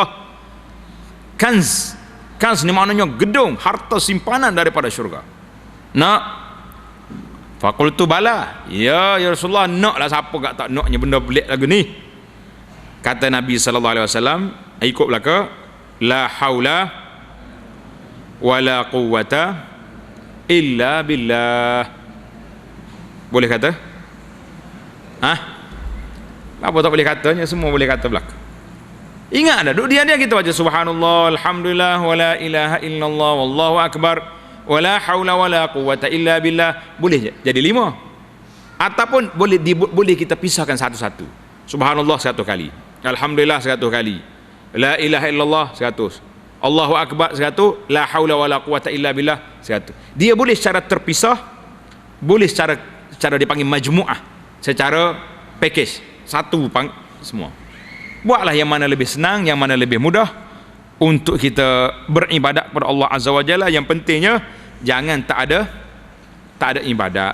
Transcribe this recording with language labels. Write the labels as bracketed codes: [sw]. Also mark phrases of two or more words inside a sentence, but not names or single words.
[ms] Kanz ni maknanya gedung, harta simpanan daripada syurga. Nak? [ar] فقلت بلى. [ms] Ya Rasulullah, nak lah, siapa kat tak naknya benda pelik lagu ni. Kata Nabi [ar] صلى الله عليه وسلم, [ms] ikut belaka, [ar] لا حول ولا قوة إلا بالله. [ms] Boleh kata? Apa tak boleh katanya? Semua boleh kata belaka. Ingat dah, duduk dia kita baca [ar] سبحان الله، الحمد لله, ولا إله إلا الله، والله أكبر، ولا حول ولا قوة إلا بالله. [ms] Boleh jadi 5. Ataupun boleh kita pisahkan satu-satu. Subhanallah 100 kali, alhamdulillah 100 kali, [ar] لا إله إلا الله 100، الله أكبر 100، لا حول ولا قوة إلا بالله 100. [ms] Dia boleh secara terpisah, boleh secara dipanggil majmu'ah, secara package, satu semua. Buatlah yang mana lebih senang, yang mana lebih mudah untuk kita beribadat kepada Allah [ar] عز وجل. [ms] Yang pentingnya jangan tak ada ibadat.